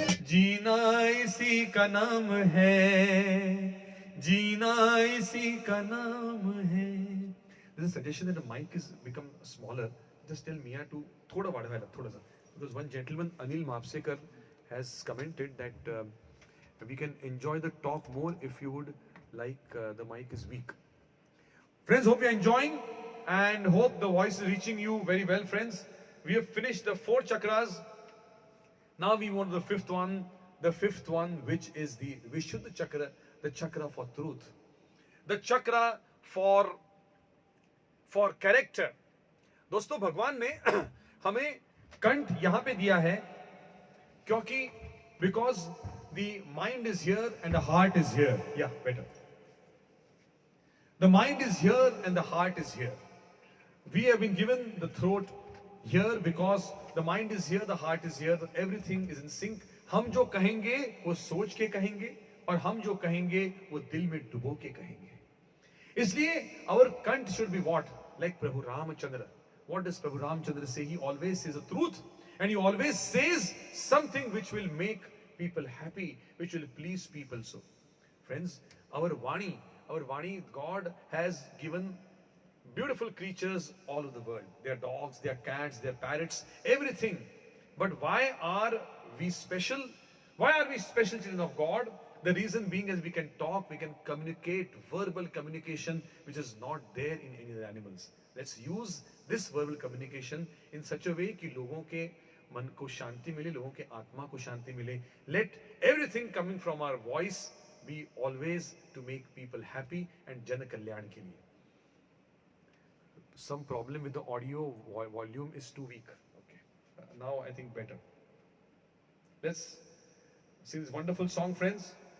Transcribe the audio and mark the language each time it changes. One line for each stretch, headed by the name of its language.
Hindi: जीना इसी का नाम है, जीना इसी का नाम है.
English: There's a suggestion that the mic is become smaller. Just tell Mia to thoda
Marathi: वाढवायला थोडासा,
English: because one gentleman Anil Mapsekar has commented that we can enjoy the talk more if you would like the mic is weak. Friends, hope you're enjoying and hope the voice is reaching you very well, friends. We have finished the 4 chakras. Now we want the fifth one, which is the Vishuddha chakra, the chakra for truth, the chakra for character.
Hindi: दोस्तों, भगवान ने हमें कंठ यहां पे दिया है क्योंकि
English: because the mind is here and the heart is here. Yeah, better. The mind is here and the heart is here. We have been given the throat here because the mind is here, the heart is here, everything is in sync.
Hindi: हम जो कहेंगे वो सोच के कहेंगे और हम जो कहेंगे वो दिल में डुबो के कहेंगे.
English: इसलिए our kanth should be what? Like Prabhu Ramachandra. What does Prabhu Ramachandra say? He always says the truth and he always says something which will make people happy, which will please people. So, friends, our Vani, God has given beautiful creatures all over the world. They are dogs, they are cats, they are parrots, everything. But why are we special? Why are we special children of God? The reason being is we can talk, we can communicate, verbal communication, which is not there in any other animals. Let's use this verbal communication in such a way
Hindi: कि लोगों के मन को शांति मिले, लोगों के आत्मा को शांति मिले.
English: Let everything coming from our voice be always to make people happy and
Hindi: जन कल्याण के लिए.
English: Some problem with the audio volume is too weak. Okay, now I think better. Let's sing this wonderful song, friends.